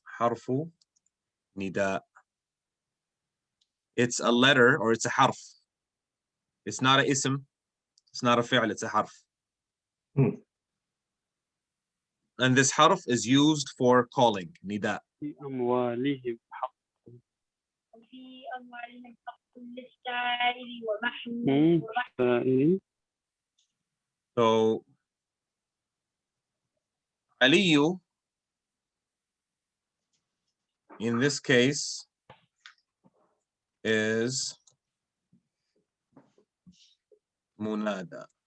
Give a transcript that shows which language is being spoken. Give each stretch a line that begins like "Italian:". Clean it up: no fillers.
English: Harfu nida. It's a letter or it's a harf. It's not a ism. It's not a fi'l. It's a harf. And this harf is used for calling, nida.
Arabic: في أموالهم حق وفي أموالهم حق للسائل ومحروم للسائل.
English: So Aliyu, in this case, is munada.